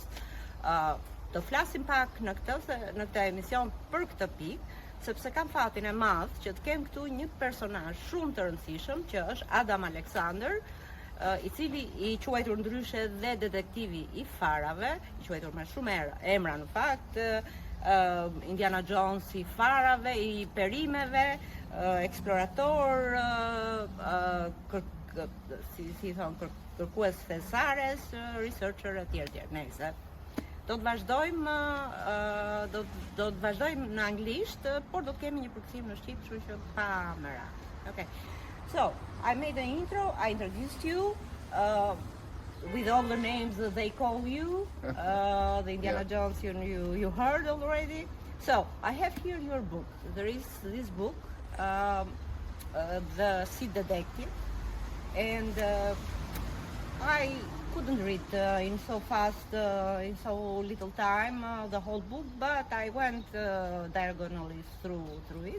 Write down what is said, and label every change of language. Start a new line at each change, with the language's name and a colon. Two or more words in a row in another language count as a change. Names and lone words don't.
Albanian: Të flasim pak në këtë emision për këtë pikë, sepse kam fatin e madh që të kem këtu një personazh shumë të rëndësishëm që është Adam Alexander, i cili i quajtur ndryshe dhe detektivi i farave, i quajtur me shumë emra në fakt, Indiana Jones i farave, i perimeve, eksplorator, kërkues thesares, researcher etj. Nëse do të vazhdojmë në anglisht, por do të kemi një përkthim në shqip, kështu që pa mëra.
English: Okay. So, I made an intro, I introduced you with all the names that they call you, the Indiana Jones you heard already. So, I have here your book. There is this book, The Sea Detective, and I couldn't read in so fast, in so little time, the whole book, but I went diagonally through it.